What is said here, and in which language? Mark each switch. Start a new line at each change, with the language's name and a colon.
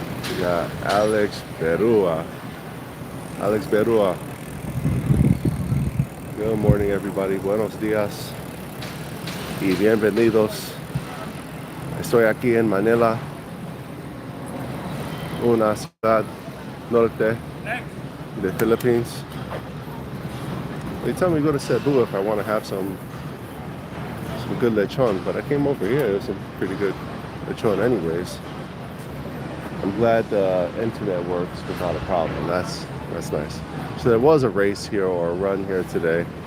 English: We got Alex Berua. Alex Berua. Good morning, everybody.
Spanish: Buenos días. Y bienvenidos. Estoy aquí en Manila, una ciudad norte the Philippines.
English: They tell me to go to Cebu if I want to have some good lechon, but I came over here. There's some pretty good lechon anyways. I'm glad the internet works without a problem. That's nice. So there was a race here or a run here today.